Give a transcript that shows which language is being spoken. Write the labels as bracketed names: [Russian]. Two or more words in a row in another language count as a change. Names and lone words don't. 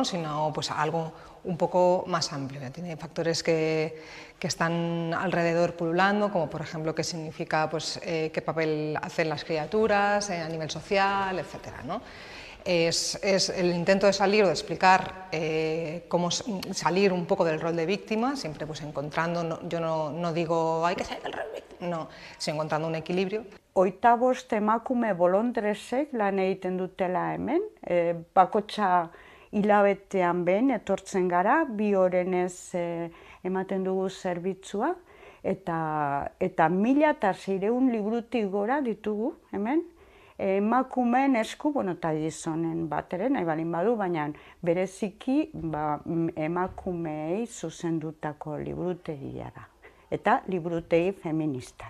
[Spanish] Sino pues algo un poco más amplio. Tiene factores que están alrededor pululando, como por ejemplo qué significa pues, qué papel hacen las criaturas a nivel social, etcétera, ¿no? Es el intento de salir o de explicar cómo salir un poco del rol de víctima, siempre pues encontrando, yo no digo hay que salir del rol de víctima, no, sino encontrando un equilibrio. [Basque] 25 emakume bolondresek lan egiten dutela hemen, bakotxa hilabetean behin etortzen gara, 2 orenez ematen dugu zerbitzua, eta 1600 librutik gora ditugu hemen, emakumeen esku, eta gizonen bat ere, nahi balin badu, baina bereziki emakumeei zuzendutako liburutegia da, eta liburutegi feminista.